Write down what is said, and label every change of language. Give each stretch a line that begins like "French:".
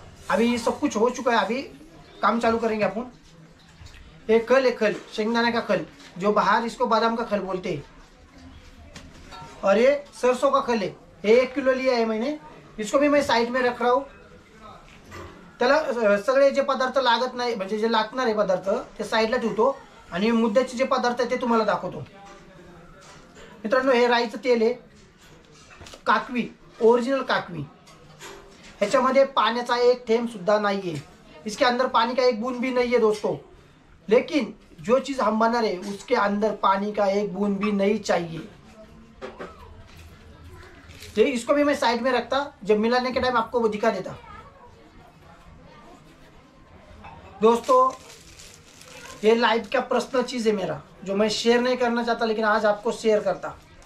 Hindi: अभी सब कुछ हो चुका है, अभी काम चालू करेंगे अपन। एक खल है, खल शेंगदाने का खल, जो बाहर इसको बादाम का खल बोलते हैं, और ये सरसों का खल है। ये 1 किलो लिया है मैंने, इसको भी मैं साइड में रख रहा हूँ।
Marathi: त्याला सगळे जे पदार्थ लागत नाही, म्हणजे जे लागणार आहे पदार्थ ते साईडला ठेवतो आणि मुद्द्याचे जे पदार्थ आहे ते तुम्हाला दाखवतो। मित्रांनो, हे राईचं तेल आहे, काकवी, ओरिजिनल काकवी। ह्याच्यामध्ये पाण्याचा एक थेंब सुद्धा नाहीये,
Hindi: इसके अंदर पानी का एक बूंद भी नहीं है दोस्तों। लेकिन जो चीज हम बना रहे उसके अंदर पानी का एक बूंद भी नहीं चाहिए। तो इसको भी मैं साइड में रखता, जब मिलाने के टाइम आपको वो दिखा देता। दोस्तों, ये लाइफ का पर्सनल चीज है मेरा, जो मैं शेयर नहीं करना चाहता, लेकिन आज आपको शेयर करता।